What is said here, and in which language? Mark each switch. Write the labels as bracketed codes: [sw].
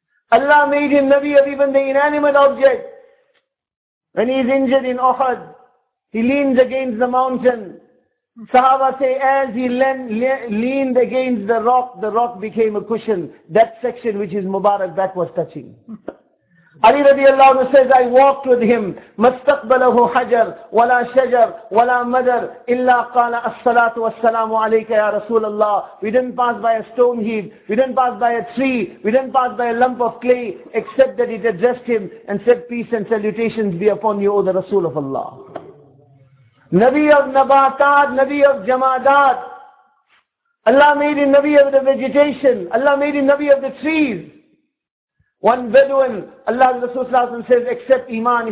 [en] Allah made him Nabi of even the inanimate object. When he is injured in Uhud, he leans against the mountain. Sahaba say, as he leaned against the rock became a cushion. That section which his Mubarak back was touching. Ali radiallahu anhu says, I walked with him. [ar] مَسْتَقْبَلَهُ حَجَرْ وَلَا شَجَرْ وَلَا مَدَرْ إِلَّا قَالَ أَصَّلَاتُ وَالسَّلَامُ عَلَيْكَ يَا رَسُولَ اللَّهِ. [en] We didn't pass by a stone heap. We didn't pass by a tree. We didn't pass by a lump of clay. Except that it addressed him and said, peace and salutations be upon you, O the Rasul of Allah. Nabi of Nabatad, Nabi of Jamadat. Allah made him Nabi of the vegetation. Allah made him Nabi of the trees. One Bedouin, Allah Rasul says, accept Iman.